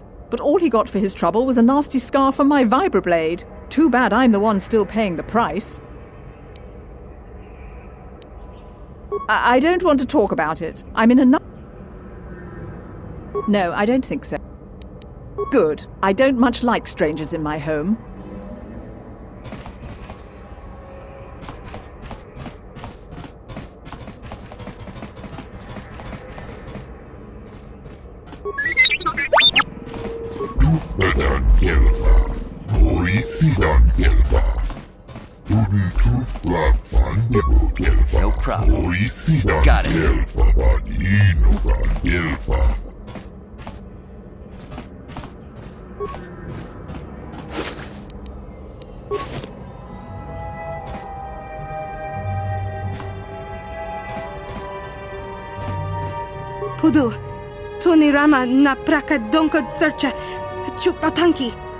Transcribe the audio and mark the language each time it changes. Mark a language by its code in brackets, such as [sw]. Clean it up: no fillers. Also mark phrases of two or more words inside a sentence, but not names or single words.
[en] But all he got for his trouble was a nasty scar from my vibroblade. Too bad I'm the one still paying the price. I don't want to talk about it. I'm in enough... No, I don't think so. Good. I don't much like strangers in my home. Dufbedan Gelva, Morithidan Gelva, Duden Tufblad van Debo Gelva, No problem. Morithidan Got it. Gelva, Badinogan Gelva. Pudu, Tunirama na praka donko searcha, chupapanki.